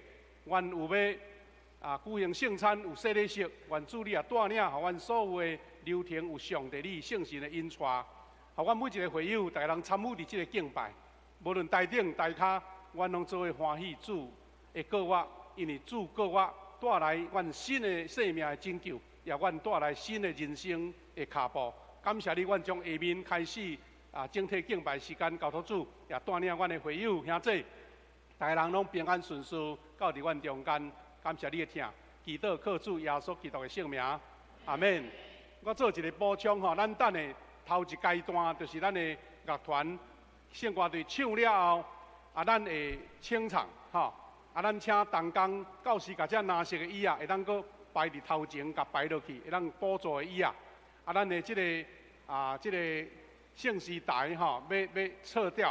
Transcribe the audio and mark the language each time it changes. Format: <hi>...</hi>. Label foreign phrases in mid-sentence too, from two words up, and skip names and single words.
<nan>愿有要举行圣餐，有洗礼式，愿主你带领，互阮所有的流程有上帝你圣神的引带，互阮每一个会友，逐个人参与伫这个敬拜，无论台顶台骹，阮拢做伙欢喜主的过活，因为主过活带来阮新的生命的拯救，也阮带来新的人生的脚步。感谢你，阮从下面开始整体敬拜时间交托主，也带领阮的会友兄弟，逐个人拢平安顺遂，到伫阮中间。感谢你的听，祈祷靠主耶稣基督的圣名，阿免。我做一个补充咱等的头一阶段就是咱的乐团圣歌队唱了后，咱会清唱咱请同工教师甲这蓝色的椅会当搁摆伫头前，甲摆落去，会当补助的椅咱的这个圣诗台要撤掉。</nan>